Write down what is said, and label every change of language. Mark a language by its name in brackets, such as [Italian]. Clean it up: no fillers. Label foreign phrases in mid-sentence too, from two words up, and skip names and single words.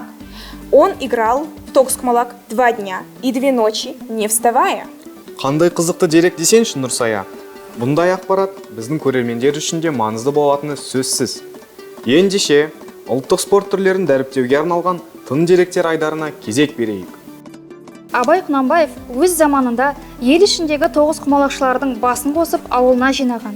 [Russian] Он играл в Тоғызқұмалақ 2 дня и 2 ночи, не вставая. [Kazakh] Қандай қызықты дерек десеңші, Нұрсая. Бұндай ақпарат біздің көрермендер үшін де маңызды болатыны сөзсіз. Ендеше, ұлттық спорт түрлерін дәріптеуге арналған тың деректер айдарына кезек берейік. Абай Құнанбаев өз заманында ел ішіндегі тоғызқұмалақшылардың басын қосып ауылына жинаған.